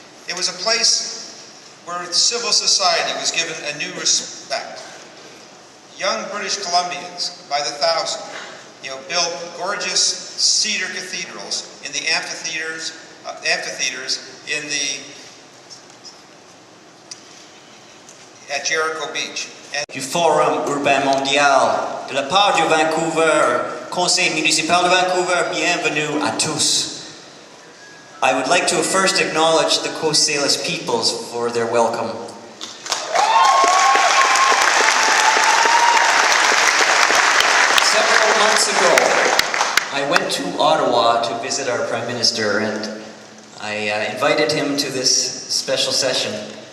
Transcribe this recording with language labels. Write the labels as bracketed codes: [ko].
[en] It was a place where civil society was given a new respect. Young British Columbians, by the thousand, built gorgeous cedar cathedrals in the amphitheaters at Jericho Beach. [fr] Du Forum urbain mondial, de la part du Vancouver, Conseil municipal de Vancouver, bienvenue à tous. [en] I would like to first acknowledge the Coast Salish peoples for their welcome. Several months ago, I went to Ottawa to visit our Prime Minister, and I invited him to this special session.